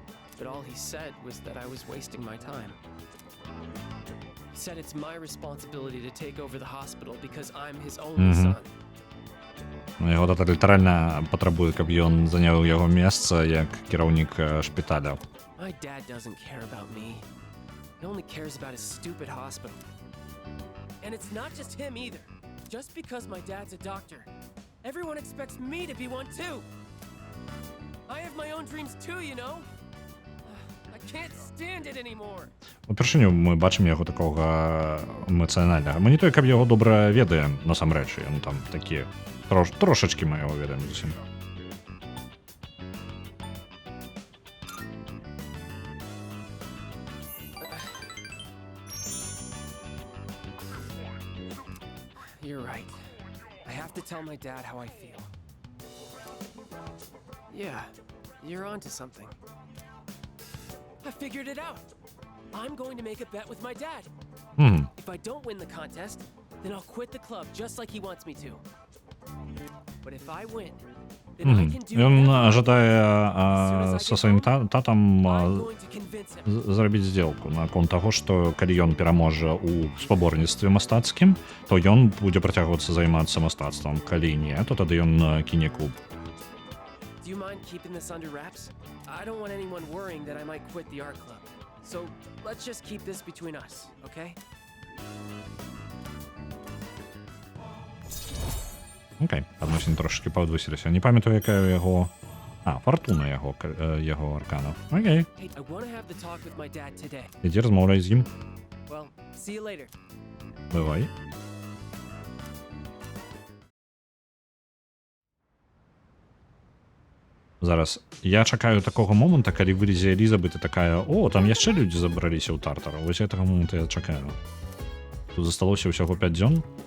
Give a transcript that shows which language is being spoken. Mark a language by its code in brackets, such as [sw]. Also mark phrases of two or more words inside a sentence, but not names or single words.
[en] but all he said was that I was wasting my time. He said it's my responsibility to take over the hospital because I'm his only son. [be] Яго тата літаральна патрабуе, каб ён заняў яго месца як кіраўнік шпіталя. [en] My dad doesn't care about me. He only cares about his stupid hospital. And it's not just him either. Just because my dad's a doctor, everyone expects me to be one too. I have my own dreams too, you know? I can't stand it anymore. [be] Упершыню мы бачым яго такога эмацыянальнага. Мы не той, каб яго добра ведаем, насамрэч, ён там такі трошачкі мы яго ведаем зусім. [en] You're right. I have to tell my dad how I feel. Yeah, you're onto something. I figured it out. I'm going to make a bet with my dad. If I don't win the contest, then I'll quit the club just like he wants me to. But if I win, then I can do [be] Ён [en] whatever [be] жадае са сваім татам [en] I'm going to convince him. [be] зрабіць здзелку наконт таго, што калі ён пераможа ў спаборніцтве мастацкім, то ён будзе працягвацца займацца мастацтвам. Калі не, то тады ён кіне клуб. [en] Do you mind keeping this under wraps? I don't want anyone worrying that I might quit the art club. So let's just keep this between us, okay? [be] Окей, адносіны трошечки паўдвысіліся. Не памятаю, якая яго... фартуна яго аркана. Окей. [en] Hey, I want to have the talk with my dad today. [be] Ідзі размаўляй з ім. [en] Well, see you later. [be] Бывай. Зараз я чакаю такога моманта, калі вылезе Элізабет і такая: "О, там яшчэ людзі забраліся ў Тартар". Вось гэтага моманту я чакаю. Тут засталося ўсяго 5 дзён.